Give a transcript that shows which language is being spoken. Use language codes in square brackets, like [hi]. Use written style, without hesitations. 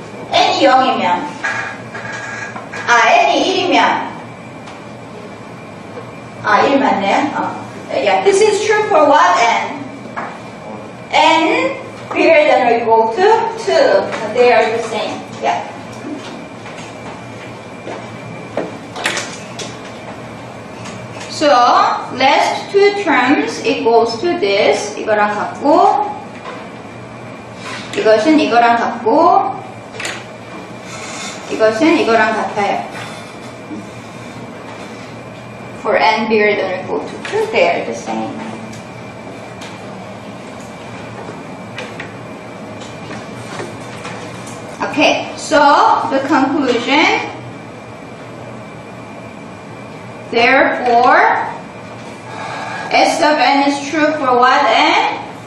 [ko] n이 0이면 n이 1이면 1 맞네요. [en] Yeah, this is true for what n? n bigger than or equal to 2. They are the same. Yeah. So, last two terms equals to this. [ko] 이거랑 같고, 이것은 이거랑 같고, 이것은 이거랑 같아요. [en] For n bigger than or equal to 2, they are the same. Okay, so the conclusion, therefore, S of n is true for what n?